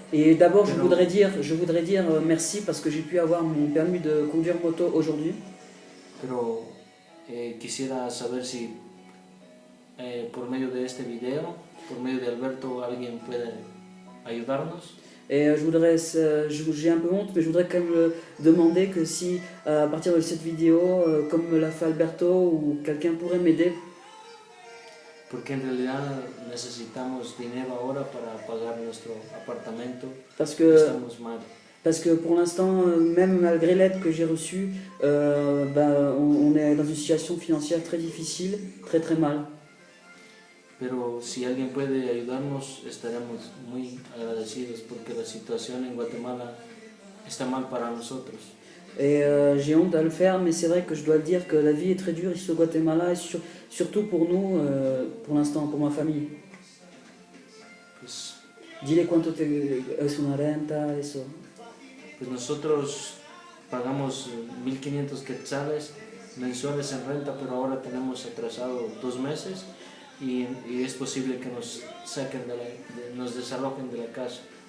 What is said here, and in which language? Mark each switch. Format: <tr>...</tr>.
<fr>Et d'abord, je voudrais dire merci parce que j'ai pu avoir mon permis de conduire moto aujourd'hui.</fr> <es>Pero quisiera saber si por medio de este video, por medio de Alberto, alguien puede ayudarnos.</es> <fr>Et j'ai un peu honte, mais je voudrais quand même demander que si, à partir de cette vidéo, comme l'a fait Alberto, ou quelqu'un pourrait m'aider.</fr> <es>Porque en realidad necesitamos dinero ahora para pagar nuestro apartamento. Estamos mal.</es> <fr>Parce que pour l'instant, même malgré l'aide que j'ai reçue, on est dans une situation financière très difficile, très très mal.</fr> <es>Pero si alguien puede ayudarnos, estaremos muy agradecidos porque la situación en Guatemala está mal para nosotros.</es> <fr>Et j'ai honte à le faire, mais c'est vrai que je dois le dire que la vie est très dure ici au Guatemala, et surtout pour nous, pour l'instant, pour ma famille.</fr> <es>Pues, Dile cuánto es una renta, eso. Pues nosotros pagamos 1.500 quetzales mensuales en renta, pero ahora tenemos atrasado 2 meses y es posible que nos saquen nos desalojen de la casa.</es>